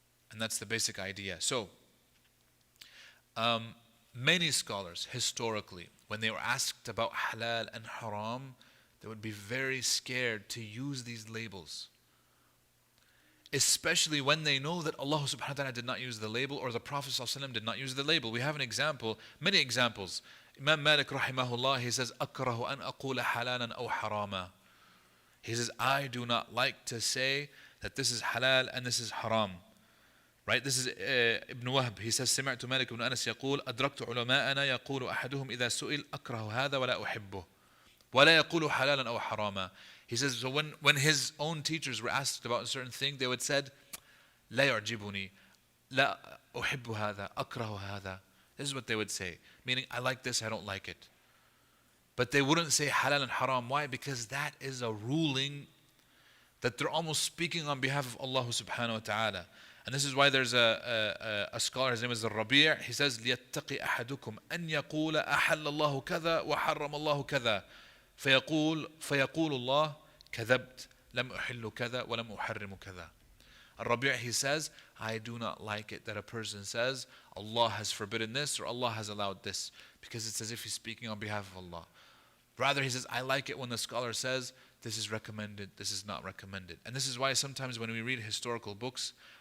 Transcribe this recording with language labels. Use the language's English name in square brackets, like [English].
[English] And that's the basic idea. So, many scholars, historically, when they were asked about halal and haram, they would be very scared to use these labels. Especially when they know that Allah subhanahu wa ta'ala did not use the label, or the Prophet sallallahu alaihi wasallam did not use the label. We have an example, many examples. [Arabic] Imam Malik rahimahullah, [English] he says, [Arabic] أَكْرَهُ أَنْ أَقُولَ حَلَالًا أَوْ حَرَامًا. [English] He says, I do not like to say that this is halal and this is haram. Right? This is Ibn Wahb. He says, [Arabic] سمعت مالك بن أنس يقول أدركت علماءنا يقول أحدهم إذا سئل أكره هذا ولا أحبه ولا يقول حلالا أو حراما. [English] He says, so when his own teachers were asked about a certain thing, they would said, [Arabic] لا يعجبني لا أحب هذا أكره هذا. [English] This is what they would say. Meaning, I like this, I don't like it. But they wouldn't say halal and haram. Why? Because that is a ruling that they're almost speaking on behalf of Allah subhanahu wa ta'ala. And this is why there's a scholar, his name is Al-Rabi', he says, [Arabic] لِيَتَّقِ أَحَدُكُمْ أَنْ يَقُولَ أَحَلَّ اللَّهُ كَذَا وَحَرَّمَ اللَّهُ كَذَا فيقول الله كذبت لم أحل كذا ولم أحرم كذا. [English] Al-Rabi', he says, I do not like it that a person says, Allah has forbidden this or Allah has allowed this, because it's as if he's speaking on behalf of Allah. Rather, he says, I like it when the scholar says, this is recommended, this is not recommended. And this is why sometimes when we read historical books,